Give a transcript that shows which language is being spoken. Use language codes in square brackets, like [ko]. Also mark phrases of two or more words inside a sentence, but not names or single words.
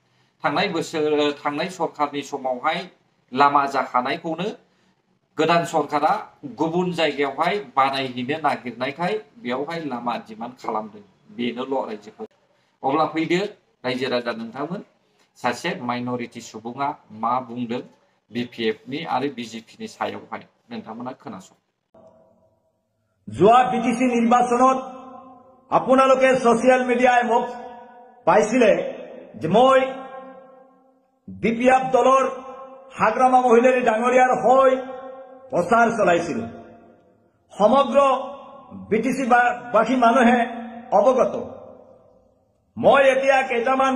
[brx] थांनाय सरखारनि समावहाय लामा जाखानायखौनो गोदान सरकारा गुबुन जायगायावहाय बानायहैनो नागिरनायखाय बेयावहाय लामा डिमान्ड खालामदों बेनोल' रायजोफोर अब्ला फैदो रायजो राजा नोंथांमोन सासे माइनरिटि सुबुङा मा बुंदों बिपिएफनि आरो बिजेपिनि सायावहाय नोंथांमोना खोनासं [as] যোৱা বিটিসি নিৰ্বাচনত আপোনালোকে সোশ্যাল মিডিয়ায় মোক পাইছিলে যে মই বিপিএফ দলৰ হাগ্ৰামা মহিলাৰী ডাঙৰীয়াৰ হৈ প্ৰচাৰ চলাইছিলো সমগ্ৰ বিটিসি বাসী মানুহে অৱগত মই এতিয়া কেইটামান